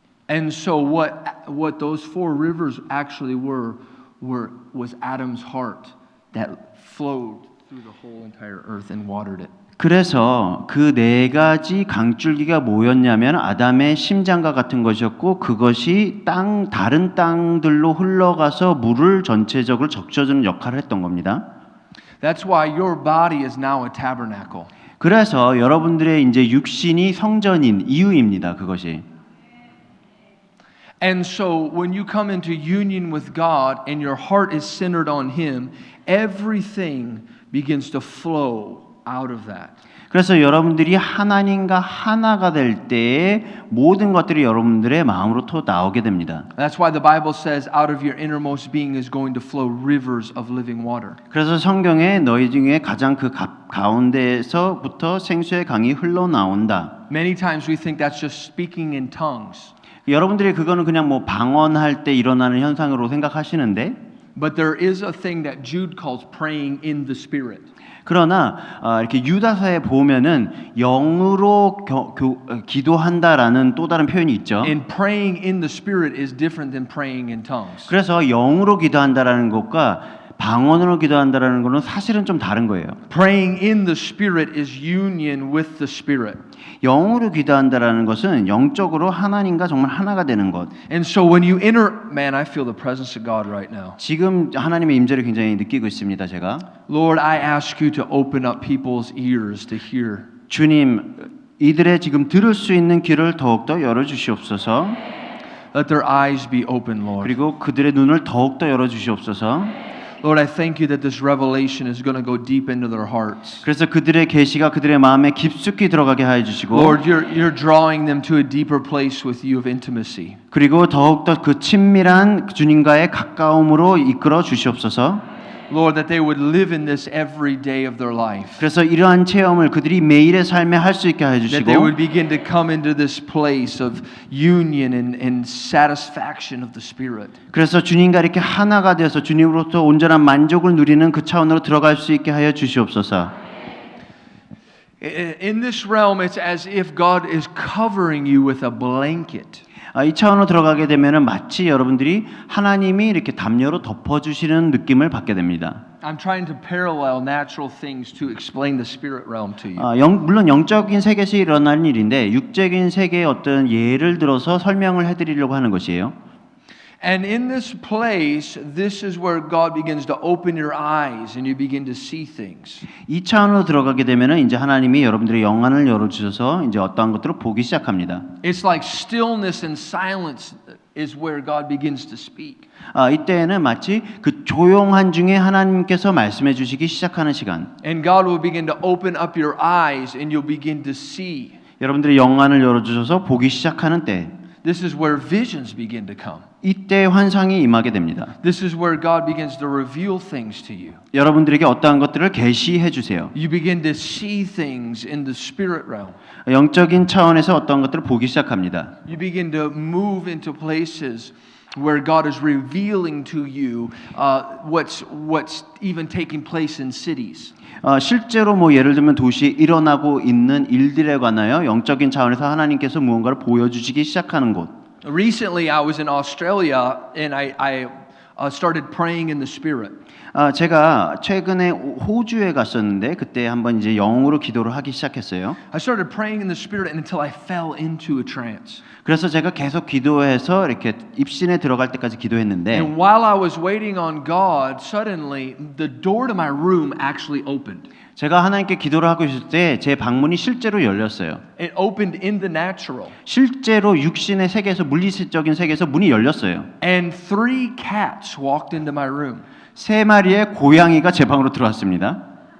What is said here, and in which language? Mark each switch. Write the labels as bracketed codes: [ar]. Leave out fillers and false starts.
[en] And so what those 4 rivers actually was Adam's heart that flowed through the whole entire earth and watered it. [ko] 그래서 그 4가지 강줄기가 뭐였냐면 아담의 심장과 같은 것이었고 그것이 다른 땅들로 흘러가서 물을 전체적으로 적셔주는 역할을 했던 겁니다. [en] That's why your body is now a tabernacle. [ko] 그래서 여러분들의 이제 육신이 성전인 이유입니다. 그것이. [en] And so when you come into union with God and your heart is centered on Him, everything begins to flow out of that. [ko] 그래서 여러분들이 하나님과 하나가 될 때에 모든 것들이 여러분들의 마음으로부터 나오게 됩니다. [en] That's why the Bible says out of your innermost being is going to flow rivers of living water. [ko] 그래서 성경에 너희 중에 가장 그 가운데에서부터 생수의 강이 흘러나온다. [en] Many times we think that's just speaking in tongues. [ko] 여러분들이 그거는 그냥 뭐 방언할 때 일어나는 현상으로 생각하시는데, [en] But there is a thing that Jude calls praying in the Spirit. [ko] 그러나 이렇게 유다서에 보면은 영으로 기도한다라는 또 다른 표현이 있죠. [en] And praying in the Spirit is different than praying in tongues. [ko] 그래서 영으로 기도한다라는 것과 방언으로 기도한다라는 거는 사실은 좀 다른 거예요. [en] Praying in the Spirit is union with the Spirit. [ko] 영으로 기도한다라는 것은 영적으로 하나님과 정말 하나가 되는 것. [en] And so when you enter, man, I feel the presence of God right now. [ko] 지금 하나님의 임재를 굉장히 느끼고 있습니다. 제가 [en] Lord, I ask you to open up people's ears to hear. [ko] 주님 이들의 지금 들을 수 있는 귀를 더욱더 열어주시옵소서. [en] Let their eyes be open, Lord. [ko] 그리고 그들의 눈을 더욱더 열어주시옵소서. [en] Lord, I thank you that this revelation is going to go deep into their hearts. [ko] 그래서 그들의 계시가 그들의 마음에 깊숙이 들어가게 하여 주시고 [en] Lord, you're drawing them to a deeper place with you of intimacy. [ko] 그리고 더욱더 그 친밀한 주님과의 가까움으로 이끌어 주시옵소서. [en] Lord, that they would live in this every day of their life. [ko] 그래서 이러한 체험을 그들이 매일의 삶에 할 수 있게 하여 [en] That they would [ko] 주시고 [en] begin to come into this place of union and satisfaction of the Spirit. [ko] 그래서 주님과 이렇게 하나가 되어서 주님으로부터 온전한 만족을 누리는 그 차원으로 들어갈 수 있게 하여 주시옵소서. [en] In this realm, it's as if God is covering you with a blanket. [ko] 이 차원으로 들어가게 되면은 마치 여러분들이 하나님이 이렇게 담요로 덮어주시는 느낌을 받게 됩니다. [en] I'm trying to parallel natural things to explain the spirit realm to you. [ko] 물론 영적인 세계에서 일어나는 일인데 육적인 세계의 어떤 예를 들어서 설명을 해드리려고 하는 것이에요. [en] And in this place, this is where God begins to open your eyes and you begin to see things. [ko] 이 차원으로 들어가게 되면은 이제 하나님이 여러분들의 영안을 열어주셔서 이제 어떠한 것들을 보기 시작합니다. [en] It's like stillness and silence is where God begins to speak. [ko] 이때에는 마치 그 조용한 중에 하나님께서 말씀해 주시기 시작하는 시간. [en] And God will begin to open up your eyes and you'll begin to see. [ko] 여러분들의 영안을 열어주셔서 보기 시작하는 때. [en] This is where visions begin to come. [ko] 이때 환상이 임하게 됩니다. [en] This is where God begins to reveal things to you. [ko] 여러분들에게 어떠한 것들을 계시해 주세요. [en] You begin to see things in the spirit realm. [ko] 영적인 차원에서 어떠한 것들을 보기 시작합니다. [en] You begin to move into places where God is revealing to you what's even taking place in cities. [ko] 실제로 뭐 예를 들면 도시에 일어나고 있는 일들에 관하여 영적인 차원에서 하나님께서 무언가를 보여주시기 시작하는 곳. [en] Recently, I was in Australia and I started praying in the Spirit. [ko] 제가 최근에 호주에 갔었는데 그때 한번 이제 영으로 기도를 하기 시작했어요. [en] I started praying in the Spirit until I fell into a trance. [ko] 그래서 제가 계속 기도해서 이렇게 입신에 들어갈 때까지 기도했는데 [en] And while I was waiting on God, suddenly the door to my room actually opened. [ko] 제가 하나님께 기도를 하고 있을 때 제 방문이 실제로 열렸어요. [en] It opened in the natural. [ko] 실제로 육신의 세계에서 물리적인 세계에서 문이 열렸어요. [en] And 3 cats walked into my room. [ko] 3마리의 고양이가 제 방으로 들어왔습니다.